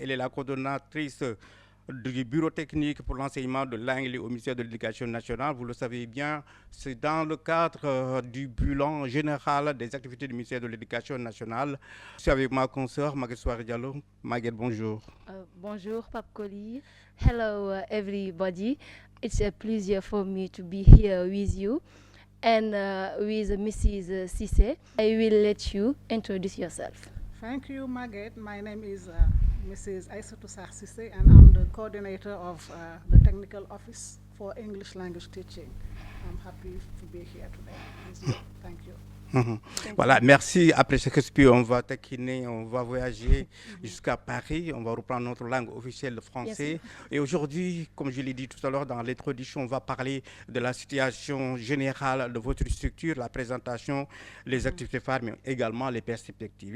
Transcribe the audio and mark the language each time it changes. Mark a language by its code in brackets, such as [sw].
[fr] Elle est la coordonnatrice du bureau technique pour l'enseignement de l'anglais au ministère de l'Éducation nationale. Vous le savez bien, c'est dans le cadre du bilan général des activités du ministère de l'Éducation nationale. Je suis avec ma consoeur, Maguette Souare Diallo. Maguette, bonjour. Bonjour, Pape Koli. [en] Hello, everybody. It's a pleasure for me to be here with you and with Mrs. Sisse. I will let you introduce yourself. Thank you, Margaret. My name is Mrs. Aissatou Sarsise, and I'm the coordinator of the Technical Office for English Language Teaching. I'm happy to be here today with you. Thank you. [fr] Voilà, merci. Après ce respect, on va taquiner, on va voyager jusqu'à Paris, on va reprendre notre langue officielle, le français. Et aujourd'hui, comme je l'ai dit tout à l'heure dans l'introduction, on va parler de la situation générale de votre structure, la présentation, les activités phares, mais également les perspectives.